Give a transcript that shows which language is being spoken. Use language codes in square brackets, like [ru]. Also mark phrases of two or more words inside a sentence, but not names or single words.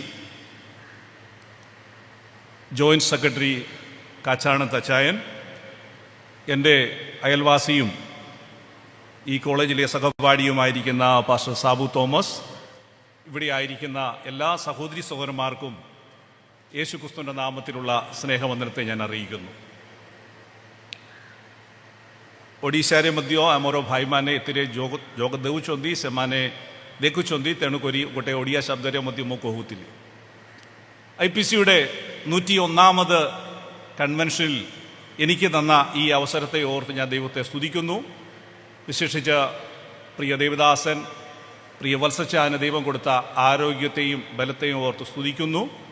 [ml] ജോയിൻറ്റ് സെക്രട്ടറി കാച്ചാണം തച്ചായൻ, എൻ്റെ അയൽവാസിയും ഈ കോളേജിലെ സഹപാഠിയുമായിരിക്കുന്ന പാസ്റ്റർ സാബു തോമസ്, ഇവിടെ ആയിരിക്കുന്ന എല്ലാ സഹോദരി സഹോദരന്മാർക്കും യേശുക്രിസ്തുവിൻ്റെ നാമത്തിലുള്ള ସ୍ନେହବନ୍ଦନത്തെ ഞാൻ അറിയിക്കുന്നു. [or] ଓଡ଼ିଶାରେ ମଧ୍ୟ ଆମର ଭାଇମାନେ ଏଥିରେ ଯୋଗ ଦେଉଛନ୍ତି, ସେମାନେ ଦେଖୁଛନ୍ତି, ତେଣୁକରି ଗୋଟେ ଓଡ଼ିଆ ଶବ୍ଦରେ ମଧ୍ୟ ମୁଁ କହୁଥିଲି. [ml] IPCയുടെ 101ാമത് കൺവെൻഷനിൽ എനിക്ക് തന്ന ഈ അവസരത്തെ ഓർത്ത് ഞാൻ ദൈവത്തെ സ്തുതിക്കുന്നു. വിശേഷിച്ച് പ്രിയ ദേവദാസൻ പ്രിയ വത്സച്ചാന് ദൈവം കൊടുത്ത ആരോഗ്യത്തെയും ബലത്തെയും ഓർത്ത് സ്തുതിക്കുന്നു.